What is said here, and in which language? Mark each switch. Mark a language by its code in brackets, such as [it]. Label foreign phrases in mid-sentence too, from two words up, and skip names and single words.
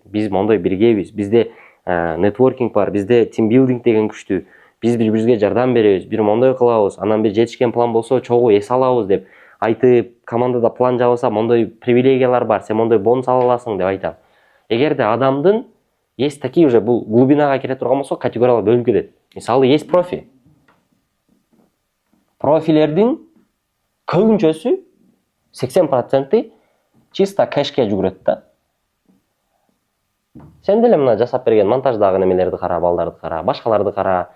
[ky] Биз мондой биргебиз, бизде нетворкинг бар, бизде тимбилдинг деген күчтүү. Биз бири-бирибизге жардам беребиз, бир мондой кылабыз, анан бир жетишкен план болсо чогуу эс алабыз деп айтып, командада план жабылса, мондой привилегиялар бар, сен мондой бонус ала аласың деп айтам. Эгерде адамдын [ru] есть такие уже [ky] бул глубинага кире турган болсо, категориялар бөлүнүп кетет. [ru] Мисалы, есть профи. [ky] Профилердин көбүнчөсү 80% чисто кэшке жүгүрөт да. Сен деле мына жасап берген монтаждагы немелерди кара, балдарды кара, башкаларды кара.